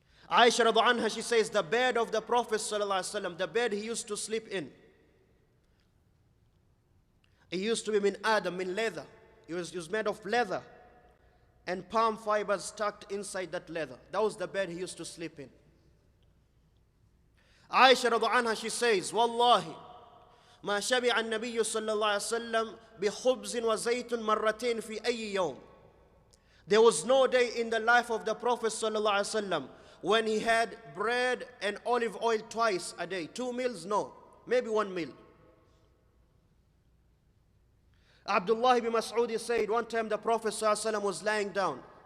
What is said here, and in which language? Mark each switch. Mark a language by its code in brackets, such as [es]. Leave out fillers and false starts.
[en] Aisha radhiallahu anha, she says, the bed of the Prophet sallallahu alaihi wasallam, the bed he used to sleep in, it used to be [ar] min adam, [en] min leather. It was made of leather and palm fibers tucked inside that leather. That was the bed he used to sleep in. [ar] Aisha radhiallahu anha, [en] she says, [ar] Wallahi, ما شبع النبي صلى الله عليه وسلم بخبز وزيت مرتين في أي يوم. [en] There was no day in the life of the Prophet صلى الله عليه وسلم when he had bread and olive oil twice a day. 2 meals? No. Maybe 1 meal. Abdullah ibn Mas'ud said, one time the Prophet ﷺ was lying down.